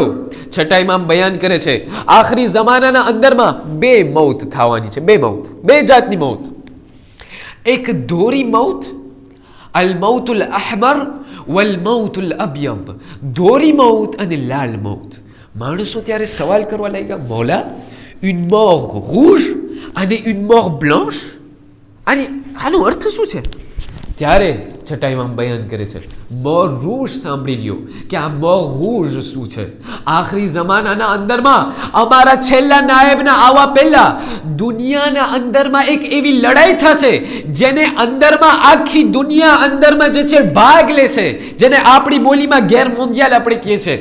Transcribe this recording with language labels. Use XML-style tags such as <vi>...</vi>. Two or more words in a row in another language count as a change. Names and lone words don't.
<gu>છઠ્ઠા ઇમામ બયાન કરે છે આખરી જમાનાના અંદરમાં 2 મૌત થવાની છે. 2 મૌત, 2 જાતની મૌત. એક ધોરી મૌત,</gu> <ar>الموت الأحمر والموت الأبيض.</ar> <gu>ધોરી મૌત અને લાલ મૌત. માણસો ત્યારે સવાલ કરવા લાગ્યા, મોલા,</gu> <fr>une mort rouge અને une mort blanche,</fr> <gu>અને આનો અર્થ શું છે? ત્યારે છઠ્ઠા ઇમામ બયાન કરે છે,</gu> <fr>mort rouge</fr> <gu>સાંભળી લ્યો કે આ</gu> <fr>mort rouge</fr> <gu>શું છે. આખરી જમાનાના અંદરમાં અમારા છેલ્લા નાયબના આવવા પહેલા દુનિયાના અંદરમાં એક એવી લડાઈ થશે જેને અંદરમાં આખી દુનિયા અંદરમાં જે છે ભાગ લેશે, જેને આપણી બોલીમાં</gu> <fr>guerre mondiale</fr> <gu>આપણે કહીએ છીએ.</gu>